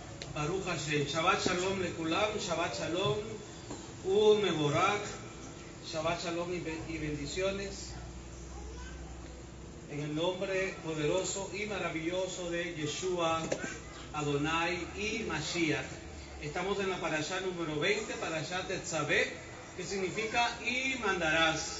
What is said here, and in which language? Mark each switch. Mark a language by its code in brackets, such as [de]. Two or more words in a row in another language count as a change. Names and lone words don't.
[he] ברוך השם. שבת שלום לכולם, שבת שלום, מבורך, שבת שלום [es] y bendiciones. En el nombre poderoso y maravilloso de Yeshua, Adonai y Mashiach. Estamos en la parashá número 20, parashá Tetzaveh, que significa y mandarás.